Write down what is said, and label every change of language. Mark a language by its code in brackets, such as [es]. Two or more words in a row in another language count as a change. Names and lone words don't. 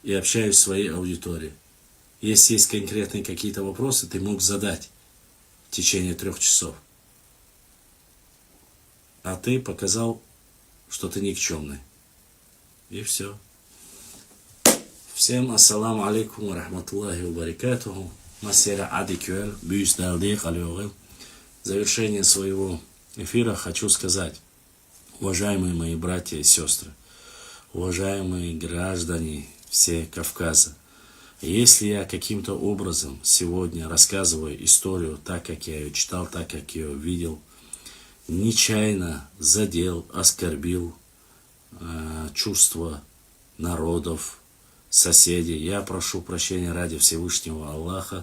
[ru] и общаюсь в своей аудитории. Если есть конкретные какие-то вопросы, ты мог задать в течение 3 часов. А ты показал, что ты никчемный. И все. [ar] Всем السلام عليكم ورحمة الله وبركاته. Масера Адикюэль, Бюс Далдей Халюэль. [ru] В завершение своего эфира хочу сказать, уважаемые мои братья и сестры, уважаемые граждане все Кавказа, если я каким-то образом сегодня рассказываю историю так, как я ее читал, так, как я ее видел, нечаянно задел, оскорбил чувства народов, соседей, я прошу прощения ради Всевышнего Аллаха.